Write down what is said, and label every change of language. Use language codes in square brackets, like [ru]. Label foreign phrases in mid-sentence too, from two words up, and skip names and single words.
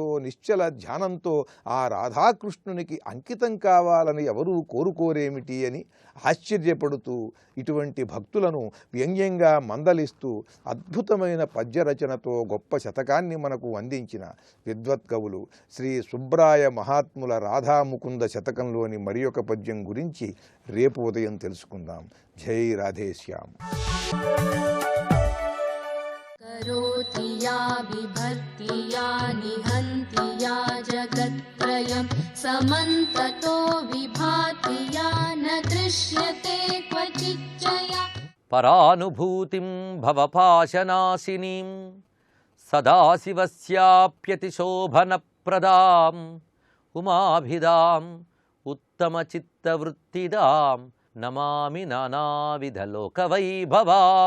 [te] నిశ్చల ధ్యానంతో ఆ రాధాకృష్ణునికి అంకితం కావాలని ఎవరూ కోరుకోరేమిటి అని ఆశ్చర్యపడుతూ ఇటువంటి భక్తులను వ్యంగ్యంగా మందలిస్తూ అద్భుతమైన పద్యరచనతో గొప్ప శతకాన్ని మనకు అందించిన విద్వత్కవులు శ్రీ సుబ్రాయ మహాత్ముల రాధాముకుంద శతకంలోని మరి ఒక పద్యం గురించి రేపు ఉదయం తెలుసుకుందాం. జై రాధేశ్యామ్. [sa] करोति या बिभर्ति या निहन्ति या जगत्त्रयं समन्ततो विभाति या न दृश्यते क्वचिच्चया పరానుభూతిం భవపాశనాశినీం సదాశివస్యాప్యతిశోభనప్రదాం ఉమాభిదాం ఉత్తమచిత్తవృత్తిదాం నమామి నానావిధలోకవైభవాం.